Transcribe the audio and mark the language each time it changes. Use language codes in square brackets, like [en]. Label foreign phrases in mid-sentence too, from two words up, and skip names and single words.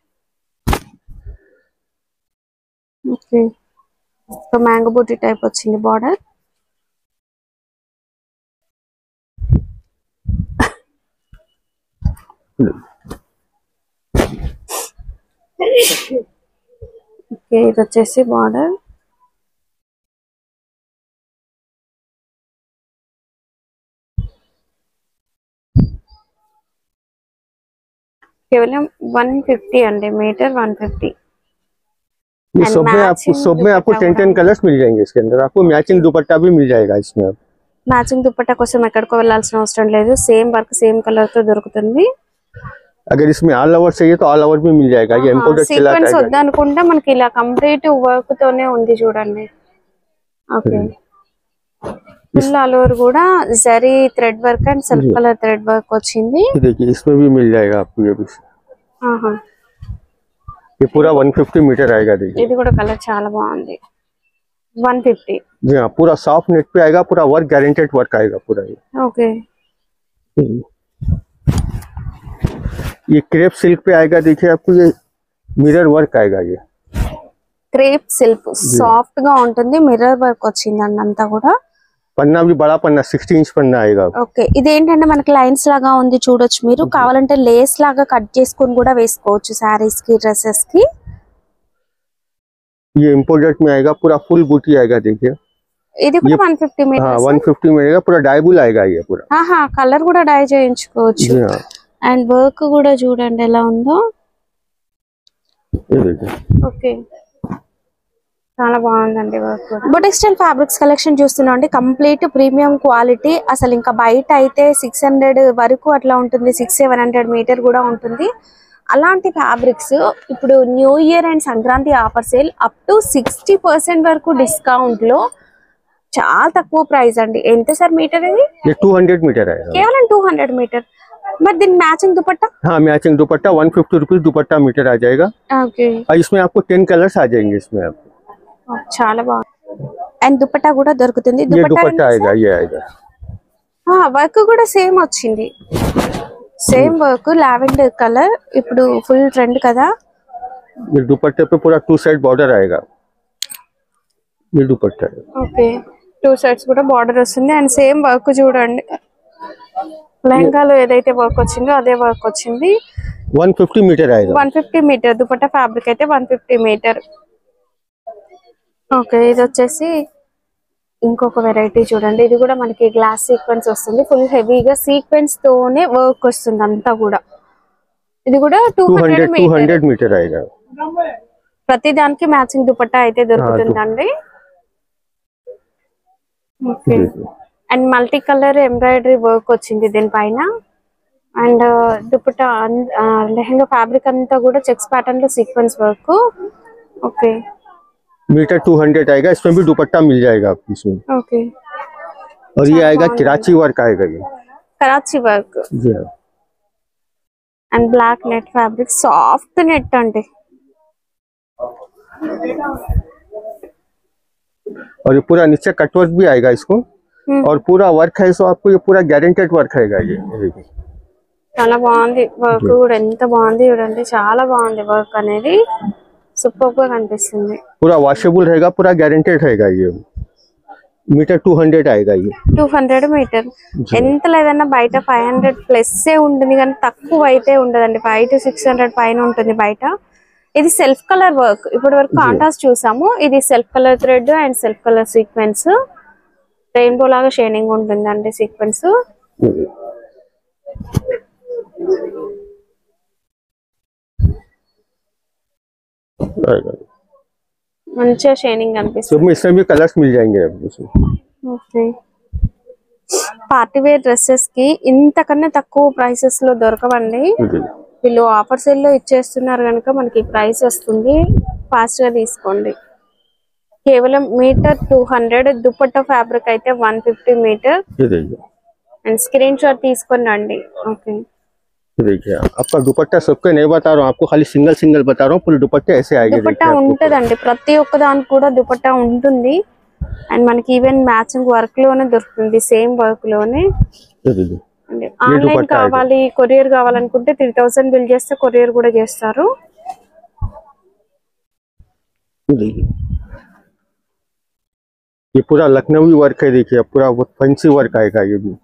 [te] ఓకే ఒక మ్యాంగో బూటీ టైప్ వచ్చింది బార్డర్, ఓకే ఇది వచ్చేసి బార్డర్, [hi] केवल 150 अंडे मीटर 150। ये सब में आपको 10 कलर्स मिल जाएंगे इसके अंदर, आपको मैचिंग दुपट्टा भी मिल जाएगा इसमें। आप [te] మ్యాచింగ్ దుపట్టా కోసం ఎక్కడికో వెళ్ళాల్సిన అవసరం లేదు, [en] same work same colour [te] తో దొరుకుతుంది। [hi] अगर इसमें [en] all over [hi] चाहिए तो [en] all over [hi] भी मिल जाएगा। ये इंपोर्टेड चला है, [te] సీక్వెన్స్ వద్దనుకుంటే మనకి ఇలా [en] complete work [te] తోనే ఉంది చూడండి। ఓకే [en] full all over [te] కూడా జరీ [en] thread work and self colour thread work [te] వచ్చింది। [hi] देखिए इसमें भी मिल जाएगा आपको ये भी। ये पूरा 150 मीटर आएगा। देखिए [te] ఇది కూడా కలర్ చాలా బాగుంది, 150। [hi] जी हाँ पूरा [en] soft net [hi] पे आएगा, पूरा वर्क [en] guaranteed work [hi] आएगा पूरा ये। ओके ये [en] crepe silk [hi] पे आएगा, देखिए आपको ये [en] mirror work [hi] आएगा। ये [en] crepe silk [te] సాఫ్ట్ గా ఉంటుంది, [en] mirror work [te] వచ్చిందండి అంతా కూడా। [hi] पन्ना भी बड़ा पन्ना 60 इंच पन्ना आएगा। [te] ఓకే ఇదేంటంటే మనకి లైన్స్ లాగా ఉంది చూడొచ్చు మీరు, కావాలంటే లేస్ లాగా కట్ చేసుకొని కూడా వేసుకోవచ్చు సారీస్ కి డ్రెస్సెస్ కి। [hi] ये इम्पोर्टेड में आएगा, पूरा फुल बूटी आएगा। देखिए [te] ఇది కూడా 150 మీటర్స్। [hi] हाँ 150 में आएगा, पूरा डाइबुल आएगा ये पूरा। [te] కలర్ కూడా డై చేయించుకోవచ్చు, [hi] जी हाँ [te] అండ్ వర్క్ కూడా చూడండి ఎలా ఉందో। [hi] ये देखिए [te] ఓకే చాలా బాగుందండి వర్క్ కూడా। [en] boutique style fabrics collection [te] చూస్తున్నాం అండి, [en] complete premium quality, [te] అసలు ఇంకా బయట అయితే 600 వరకు అట్లా ఉంటుంది, 600-700 మీటర్ కూడా ఉంటుంది। అలాంటి ఫ్యాబ్రిక్స్ ఇప్పుడు [en] new year and Sankranti offer sale up to 60% [te] వరకు డిస్కౌంట్ లో చాలా తక్కువ ప్రైస్ అండి। ఎంత సార్ మీటర్ ఇది? [hi] ये 200 मीटर आएगा, [te] కేవలం 200 మీటర్। మరి దీని మ్యాచింగ్ దుపట్టా? [hi] हाँ मैचिंग दुपट्टा 150 रुपीज दुपट्टा मीटर आ जाएगा। [te] ఓకే [hi] और इसमें आपको 10 कलर्स आ जाएंगे इसमें आपको। [te] చాలా బాగుంది, అండ్ దుపట్టా కూడా దొరుకుతుంది। [hi] ये दुपट्टा आएगा, ये आएगा। [te] వర్క్ కూడా సేమ్ వచ్చింది, [en] same work lavender colour, [te] ఇప్పుడు [en] full trend [te] కదా। [hi] ये दुपट्टे पे पूरा [en] 2 side border [hi] आएगा, ये दुपट्टा है। [te] ఓకే 2 సైడ్స్ కూడా బార్డర్ వస్తుంది, అండ్ [en] same work [te] చూడండి, లెహంగాలో ఏదైతే వర్క్ వచ్చిందో అదే వర్క్ వచ్చింది। [hi] 150 मीटर आएगा, [te] 150 మీటర్ దుపట్టా ఫ్యాబ్రిక్ అయితే 150 మీటర్। ఓకే ఇది వచ్చేసి ఇంకొక వెరైటీ చూడండి, ఇది కూడా మనకి [en] glass sequence [te] వస్తుంది, ఫుల్ హెవీగా సీక్వెన్స్ తోనే వర్క్ వస్తుంది అంతా కూడా। ఇది కూడా 200 [hi] मीटर आएगा। [te] ప్రతి దానికి మ్యాచింగ్ దుపట్టా అయితే దొరుకుతుందండి। [en] okay and multi colour embroidery work [te] వచ్చింది దీనిపైన, అండ్ దుపట్టా లెహంగా ఫ్యాబ్రిక్ అంతా కూడా [en] checks pattern [te] లో [en] sequence work. [te] ఓకే [hi] मीटर 200 आएगा, इसमें भी दुपट्टा मिल जाएगा आपको इसमें। ओके और ये आएगा कराची वर्क आएगा, ये कराची वर्क। जी हाँ [en] and black net fabric, soft net [te] అండి. [hi] और ये पूरा नीचे कटवर्क भी आएगा इसको, और पूरा वर्क है सो आपको ये पूरा [en] guaranteed work [hi] रहेगा ये देखिए. [te] చాలా బాగుంది వర్క్ కూడా, ఎంత బాగుంది చూడండి, చాలా బాగుంది వర్క్ అనేది, సూపర్ గా కనిపిస్తుంది. [hi] पूरा वॉशेबल रहेगा, पूरा गारंटेड रहेगा ये. मीटर 200 आएगा ये. [te] 200 మీటర్. ఎంత లేదన్నా బయట 500 ప్లస్ ఉంటుంది, కానీ తక్కువ అయితే ఉండదండి. 500 to 600 పైన ఉంటుంది బయట. ఇది [en] self colour work. [te] ఇప్పటి వరకు కాంట్రాస్ట్ చూసాము, ఇది [en] self colour thread and self colour sequence, [te] రెయిన్బో లాగా షైనింగ్ ఉంటుందండి సీక్వెన్స్. మంచిగా షైనింగ్ అనిపిస్తుంది. [hi] इसमें भी कलर्स मिल जाएंगे आपको. [te] ఓకే, [en] party wear dresses [te] కి ఇంతకన్నా తక్కువ ప్రైసెస్ లో దొరకవండి. వీళ్ళు [en] offer sale [te] లో ఇచ్చేస్తున్నారు కనుక మనకి ప్రైస్ వస్తుంది, ఫాస్ట్ గా తీసుకోండి. కేవలం మీటర్ 200, దుపట్టా ఫ్యాబ్రిక్ అయితే 150 మీటర్. [en] and screen shot [te] తీసుకొని రండి. ఓకే, [hi] देखिए आपका दुपट्टा सबके नहीं बता रहा हूँ, आपको खाली सिंगल सिंगल बता रहा हूँ. पूरे दुपट्टे ऐसे आएंगे. [te] దుపట్టా ఉంటదండి, ప్రతి ఒక్క దానికి కూడా దుపట్టా ఉంటుంది. అండ్ మనకి [en] even matching work [te] లోనే దొరుకుతుంది, [en] same work [te] లోనే. ఆన్లైన్ కావాలి, కొరియర్ కావాలనుకుంటే 3000 బిల్ చేస్తే కొరియర్ కూడా చేస్తారు. [hi] ये पूरा लखनवी वर्क है, देखिए पूरा [en] fancy work [hi] आएगा ये भी.